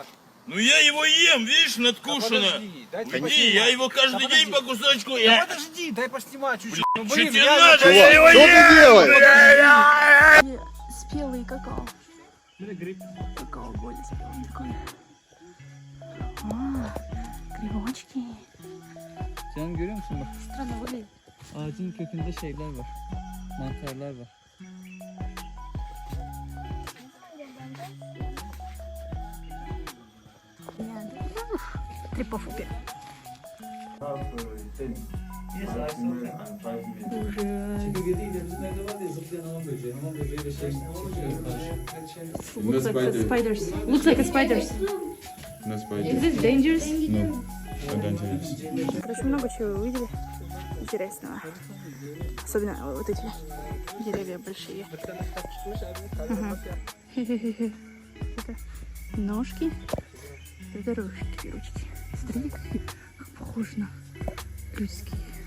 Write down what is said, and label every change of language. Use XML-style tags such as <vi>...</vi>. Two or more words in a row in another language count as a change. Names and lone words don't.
<ru>Ну я его ем, видишь, надкушено. Уйди, я его каждый день по кусочку. Я... Подожди, дай поснимать чуть-чуть. Ну, Что блин, тебе реально, надо? Я его ем. Спелый какао. Гриб. Какао более спелый такой. А, грибочки.</ru> <tr>Sen görüyor musun bak?</tr> <ru>Странно выглядит.</ru> <tr>Ağacın kökünde şeyler var. Mantarlar var.</tr> <ru>Трипофупе.</ru> <en>No spider. Spiders. Looks like a spiders. No spider. Is this dangerous? No. Not dangerous.</en> <ru>Короче, много чего увидели интересного. Особенно вот эти деревья большие. Ага. Это ножки. Это ручки. Смотрите, какие похожи на людские.</ru>